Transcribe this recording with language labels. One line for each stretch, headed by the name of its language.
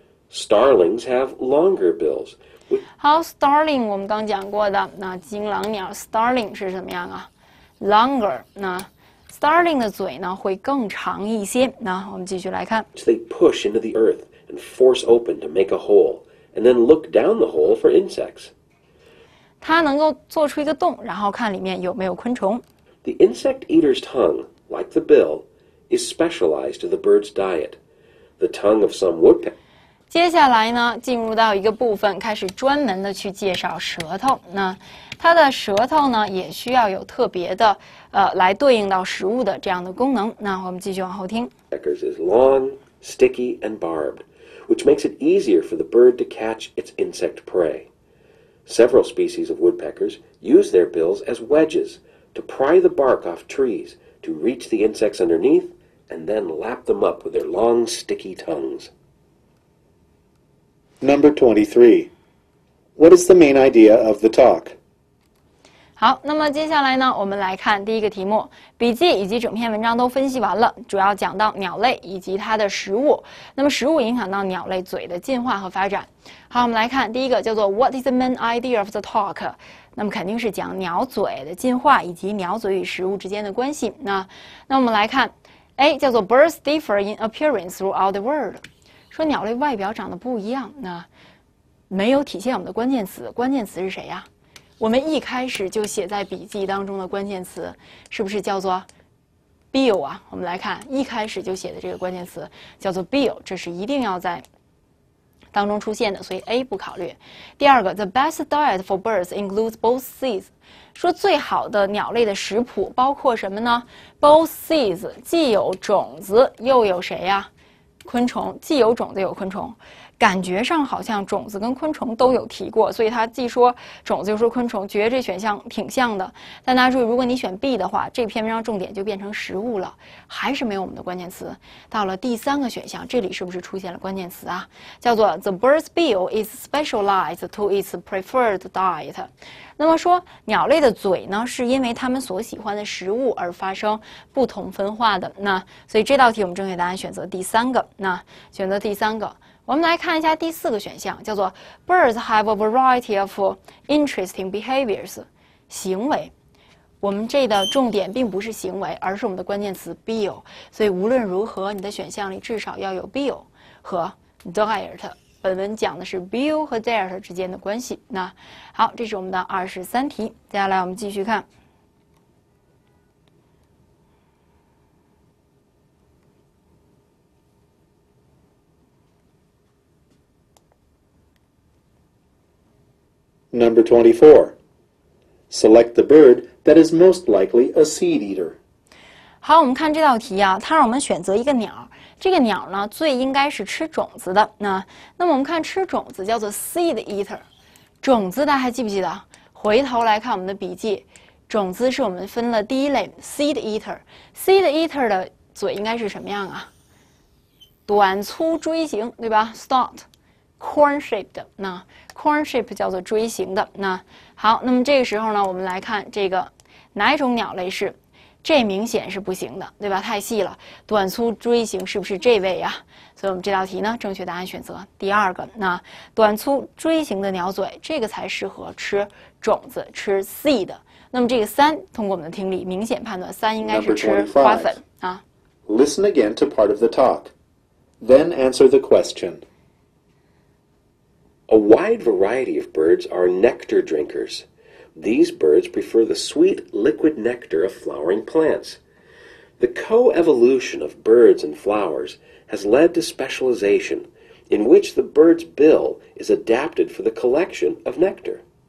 English: Starlings have longer bills.
Chinese: 好 ，starling 我们刚讲过的，那金狼鸟 starling 是什么样啊 ？longer。那 starling 的嘴呢会更长一些。那我们继续来看。
English: They push into the earth and force open to make a hole, and then look down the hole for insects.
Chinese: 它能够做出一个洞，然后看里面有没有昆虫。
English: The insect eater's tongue, like the bill, is specialized to the bird's diet. The tongue of some woodpecker.
Chinese: 接下来呢，进入到一个部分，开始专门的去介绍舌头。那它的舌头呢，也需要有特别的来对应到食物的这样的功能。那我们继续往后听。
English: Woodpeckers is long, sticky, and barbed, which makes it easier for the bird to catch its insect prey. Several species of woodpeckers use their bills as wedges to pry the bark off trees to reach the insects underneath and then lap them up with their long, sticky tongues. Number 23. What is the main idea of the talk?
Chinese: 好，那么接下来呢，我们来看第一个题目，笔记以及整篇文章都分析完了，主要讲到鸟类以及它的食物。那么食物影响到鸟类嘴的进化和发展。好，我们来看第一个叫做
English: What is the main idea of the talk？
Chinese: 那么肯定是讲鸟嘴的进化以及鸟嘴与食物之间的关系。那我们来看 A 叫做
English: Birds differ in appearance throughout the world，
Chinese: 说鸟类外表长得不一样。那没有体现我们的关键词，关键词是谁呀？我们一开始就写在笔记当中的关键词是不是叫做 bill 啊？我们来看一开始就写的这个关键词叫做 bill， 这是一定要在当中出现的，所以 A 不考虑。第二个
English: The best diet for birds includes both seeds，
Chinese: 说最好的鸟类的食谱包括什么呢 ？
English: Both seeds
Chinese: 既有种子又有谁呀？昆虫，既有种子有昆虫。感觉上好像种子跟昆虫都有提过，所以它既说种子又说昆虫，觉得这选项挺像的。但大家注意，如果你选 B 的话，这篇文章重点就变成食物了，还是没有我们的关键词。到了第3个选项，这里是不是出现了关键词啊？叫做
English: The bird's bill is specialized to its preferred diet。
Chinese: 那么说，鸟类的嘴呢，是因为它们所喜欢的食物而发生不同分化的。那所以这道题我们正确答案选择第3个。那选择第3个。我们来看一下第4个选项，叫做
English: Birds have a variety of interesting behaviors。
Chinese: 行为，我们这的重点并不是行为，而是我们的关键词 bill。所以无论如何，你的选项里至少要有 bill 和 diet。本文讲的是 bill 和 diet 之间的关系。那好，这是我们的23题。接下来我们继续看。
English: Number 24. Select the bird that is most likely a seed eater.
Chinese: 好，我们看这道题啊，它让我们选择一个鸟。这个鸟呢，最应该是吃种子的。那么我们看吃种子叫做 seed eater。种子大家还记不记得？回头来看我们的笔记，种子是我们分了第一类 seed eater。seed eater 的嘴应该是什么样啊？短粗锥形，对吧 ？Stout。corn shaped， 那 corn shape 叫做锥形的。那好，那么这个时候呢，我们来看这个哪一种鸟类是？这明显是不行的，对吧？太细了，短粗锥形是不是这位呀？所以我们这道题呢，正确答案选择第2个。那短粗锥形的鸟嘴，这个才适合吃种子，吃 seed。那么这个3，通过我们的听力，明显判断3应该是吃花粉啊。
English: Listen again to part of the talk. Then answer the question. A wide variety of birds are nectar drinkers. These birds prefer the sweet liquid nectar of flowering plants. The coevolution of birds and flowers has led to specialization, in which the bird's bill is adapted for the collection of nectar.